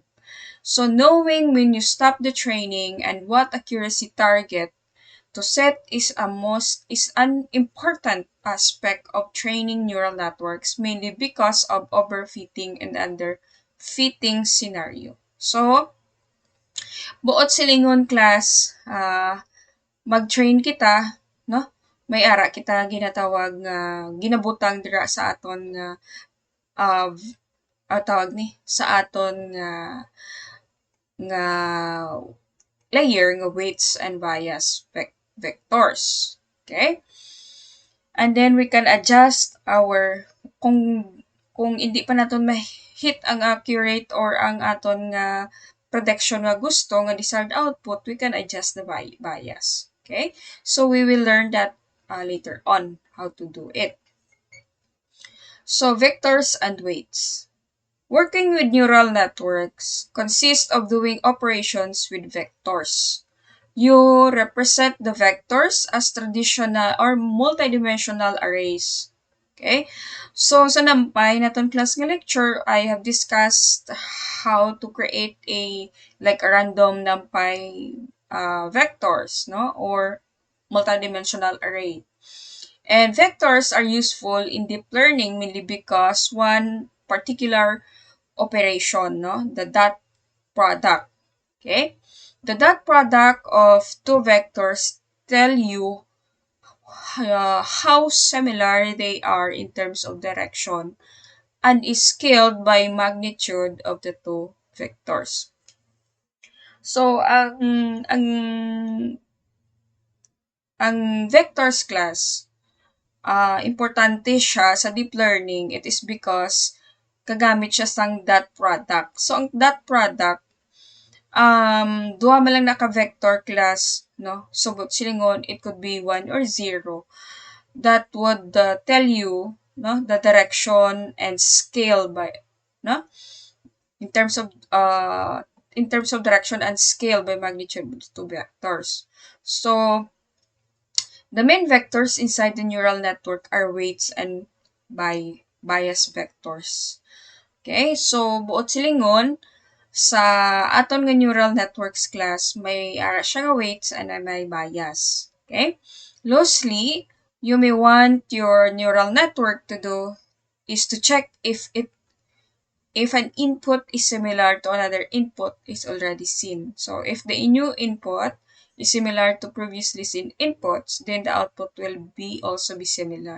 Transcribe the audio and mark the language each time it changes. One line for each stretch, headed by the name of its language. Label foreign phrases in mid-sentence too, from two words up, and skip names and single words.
English: So knowing when you stop the training and what accuracy target to set is an important aspect of training neural networks, mainly because of overfitting and underfitting scenario.
Hiligaynon: So buot silingon class, mag-train kita, no? May ara kita ginatawag nga ginabutang dira sa aton nga uh, tawag ni sa aton nga layer nga
English: weights and bias vectors. Okay? And then we can adjust our
Hiligaynon: kung hindi pa naton ma-hit ang accurate or ang aton nga prediction nga gusto nga
English: desired output, we can adjust the bias. Okay? So we will learn that later on how to do it. So vectors and weights. Working with neural networks consists of doing operations with vectors. You represent the vectors as traditional or multidimensional arrays. Okay? So,
Hiligaynon: sa Numpy, naton class nga
English: lecture, I have discussed how to create a random Numpy vectors, no? Or multidimensional array. And vectors are useful in deep learning mainly because one particular operation, no? The dot product. Okay? The dot product of two vectors tell you how similar they are in terms of direction and is scaled by magnitude of the two vectors. So,
Hiligaynon: ang vectors class, importante siya sa
English: deep learning. It is because
Hiligaynon: kagamit siya sang
English: dot product.
Hiligaynon: So, ang
English: dot product,
Hiligaynon: duha man lang naka-vector class, no?
English: So, silingon, it could be 1 or 0. That would tell you, no, the direction and scale by, no? In terms of direction and scale by magnitude of two vectors. So, the main vectors inside the neural network are weights and bias vectors.
Hiligaynon: Okay, so buot silingon, sa aton nga
English: neural networks
Hiligaynon: class, may ara siya nga weights and may bias. Okay?
English: Loosely, you may want your neural network to do is to check if an input is similar to another input is already seen. So if the new input is similar to previously seen inputs, then the output will also be similar.